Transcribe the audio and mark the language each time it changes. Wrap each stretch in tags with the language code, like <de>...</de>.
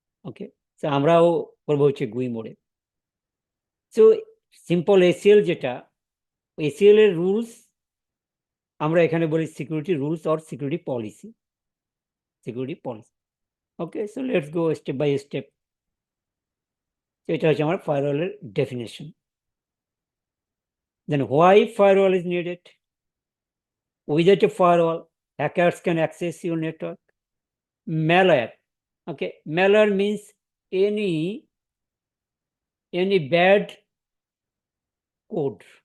<bn>Okay, so আমরাও করবো হচ্ছে GUI mode. So simple ACL যেটা, ACL এর রুলস আমরা এখানে বলি security rules or security policy.</bn> <en>Okay, so let's go step by step.</en> <bn>এটা হচ্ছে আমার ফায়ারওয়ালের definition.</bn> <en>Then why firewall is needed? Without a firewall, hackers can access your network. Malware. Okay, malware means any bad code.</en>